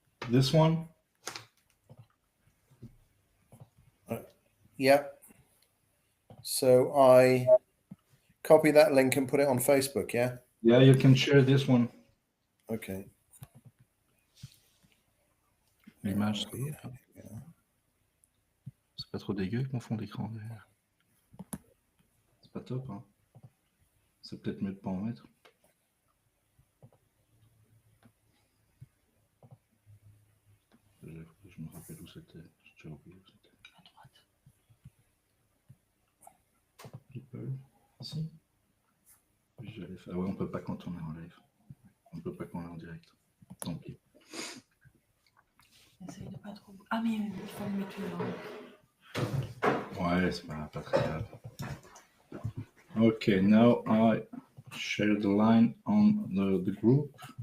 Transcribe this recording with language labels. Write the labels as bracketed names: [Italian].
[English] This one. Yeah. So I copy that link and put it on Facebook, yeah? Yeah, you can share this one. Okay. [French] L'image, c'est pas trop dégueu avec mon fond d'écran derrière. C'est pas top, hein. C'est peut-être mieux de pas en mettre. Je me rappelle où c'était. J'ai oublié où c'était. À droite. People. Ici. J'allais faire. Ouais, on peut pas quand on est en live. On peut pas quand on est en direct. Tant pis. Essaye de pas trop. Ah, mais il faut le mettre là. Ouais, c'est pas très grave. [English] Okay, now I share the line on the group.